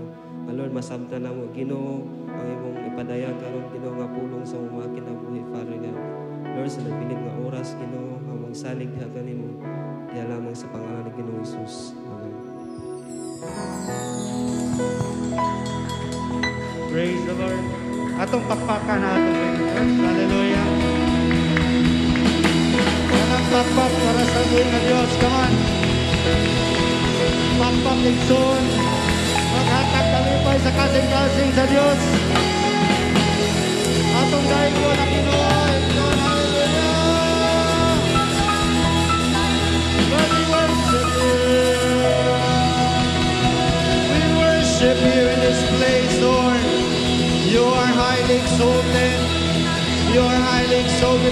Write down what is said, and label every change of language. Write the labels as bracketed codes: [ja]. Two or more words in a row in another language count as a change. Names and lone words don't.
[ceb] Lord, masabtan na mo Ginoo ang imong ipadayag karon Ginoo nga pulong sa mga kinabuhi [en] Father God. [ceb] Lord, sa nagpilit nga oras Ginoo, among salig diha kanimo, diha lamang sa pangalan ni Ginoong Hesus. Amen. [en] Praise the Lord. [ceb] Atong pakpakan na atong Panginoon. Hallelujah. Kanang pakpak para sa [tl] buhay ng Diyos. [en] Come on. [ceb] Pakpak igsoon. Maghatag kalipay sa kasing-kasing sa Diyos. Atong dahil ko na Pinoy. [en] Hallelujah. Lord, we worship you. We worship you in this place, Lord. You are highly exalted. You are highly exalted.